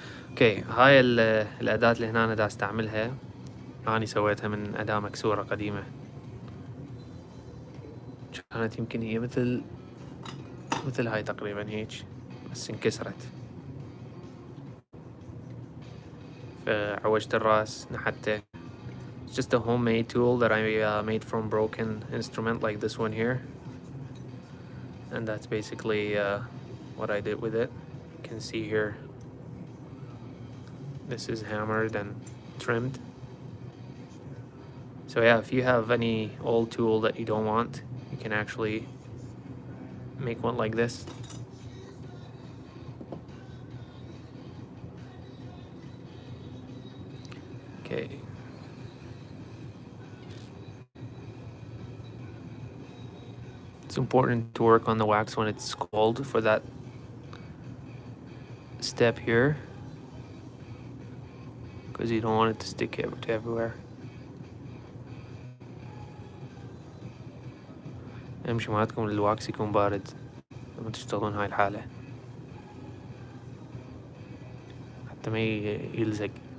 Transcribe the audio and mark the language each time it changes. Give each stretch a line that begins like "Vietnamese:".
Arabic: اوكي هاي الاداة اللي هنا انا دا استعملها، اني سويتها من اداة مكسورة قديمة، كانت يمكن هي مثل هاي تقريبا هيك بس انكسرت، فعوجت الراس نحته.
English: It's just a homemade tool that I made from broken instrument like this one here, and that's basically what I did with it. You can see here this is hammered and trimmed. So yeah, if you have any old tool that you don't want, you can actually make one like this. Okay. It's important to work on the wax when it's cold for that step here, because you don't want it to stick to everywhere.
Arabic: امشي معناتكم الواكس يكون بارد لما تشتغلون هاي الحالة حتى ما يلزق.